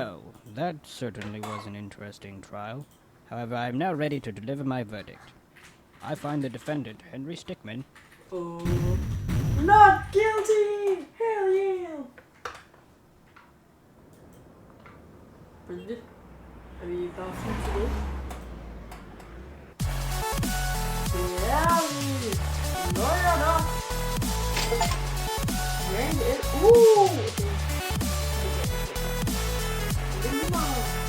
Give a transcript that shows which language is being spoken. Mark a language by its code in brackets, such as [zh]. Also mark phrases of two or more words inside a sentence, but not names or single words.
[en] Well, that certainly was an interesting trial. However, I am now ready to deliver my verdict. I find the defendant, Henry Stickmin... Oh, not guilty! Hell yeah! Brilliant. [da] Er vi bare fint til det? Det er vi! Nøjer nok! Rank 1. Okay. Det er lige meget.